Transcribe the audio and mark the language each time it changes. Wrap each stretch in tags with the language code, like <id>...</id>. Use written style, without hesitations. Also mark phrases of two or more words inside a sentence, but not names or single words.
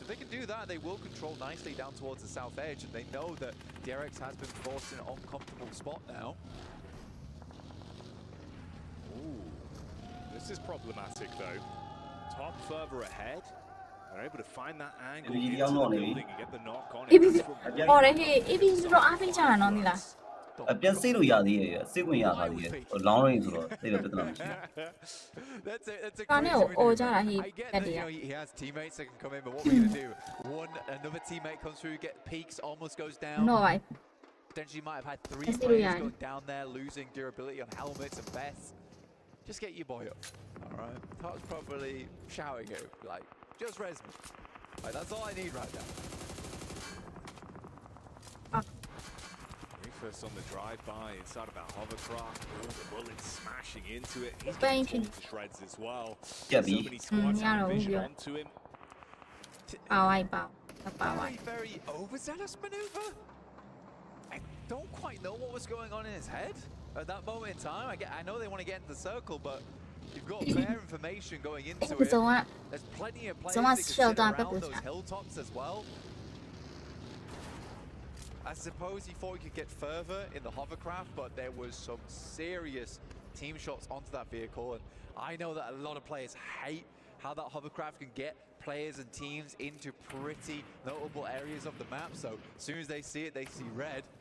<en>If they can do that, they will control nicely down towards the south edge, and they know that DRX has been forced in an uncomfortable spot now. Ooh, this is problematic though. Top further ahead. They're able to find that angle into the building and get the knock on it.</en> <my>အော်ရဟေး AB ဆိုတော့အားပေးချတာနော်မိလား အပြန်စိတ်လို့ရသေးရဲ့စိတ်ဝင်ရသားသေးရဲ့</my> <en>long range</en> <my>ဆိုတော့စိတ်တော့ပြဿနာမရှိ</my> <en>That's a Can't help, or Jara, he I get said that, it. he has teammates that can come in, but what are we going to do? Another teammate comes through, get peaks, almost goes down. No, I Potentially might have had 3 players going down there, losing durability on helmets and vests. Just get your boy up, alright? Top's probably shouting at him, like, just res me. Like, that's all I need right now. First on the drive-by inside of that hovercraft. Oh, the bullets smashing into it. He's Thank getting you. torn to shreds as well. Yeah, So many squads have vision yeah. onto him. ပါဝိုက်ပါပါဝိုက် Very overzealous maneuver. I don't quite know what was going on in his head at that moment in time. I know they want to get into the circle, but you've got fair information going into it. There's plenty of players that can sit around those hilltops as well. I suppose he thought he could get further in the hovercraft, but there was some serious team shots onto that vehicle, and I know that a lot of players hate how that hovercraft can get players and teams into pretty notable areas of the map, so as soon as they see it, they see red.</en>